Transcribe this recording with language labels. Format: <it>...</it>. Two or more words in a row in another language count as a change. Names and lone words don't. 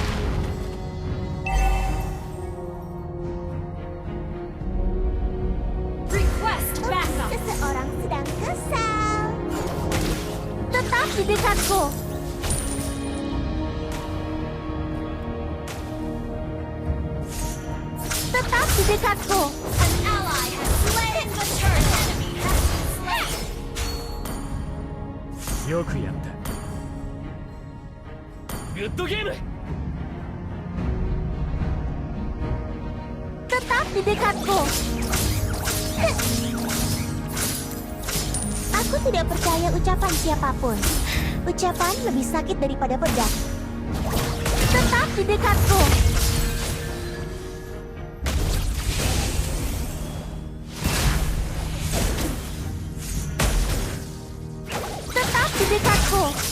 <en>Request backup!</en> <id>Seseorang sedang kesal. Tetap di dekatku. Tetap di dekatku.</id> <en>An ally has slain the turret enemy has been slain!</en> <ja>よくやったグッドゲーム</ja> <id>Tetap di dekatku. Aku tidak percaya ucapan siapapun. Ucapan lebih sakit daripada pedang. Tetap di dekatku. Tetap di dekatku.</id>